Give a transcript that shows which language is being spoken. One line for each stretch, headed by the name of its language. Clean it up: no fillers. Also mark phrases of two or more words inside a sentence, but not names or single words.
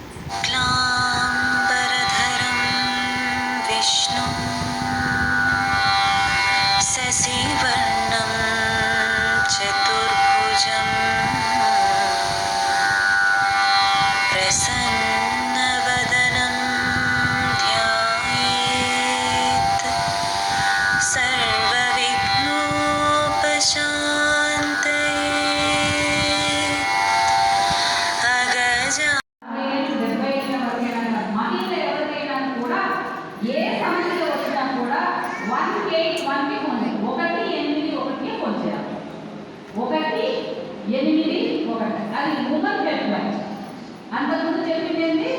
Sanskrit: शुक्लाम्बरधरं विष्णुं शशिवर्णं चतुर्भुजं प्रसन्नवदनं ध्यायेत् सर्वविघ्नोपशान्तये। अगजा
Telugu: ఏ సమస్య వచ్చినా కూడా 181కి ఫోన్ 181కి ఫోన్ చేయాలి. 181 అది
English: women help line.
Telugu: అంతకుముందు చెప్పింది ఏంటి?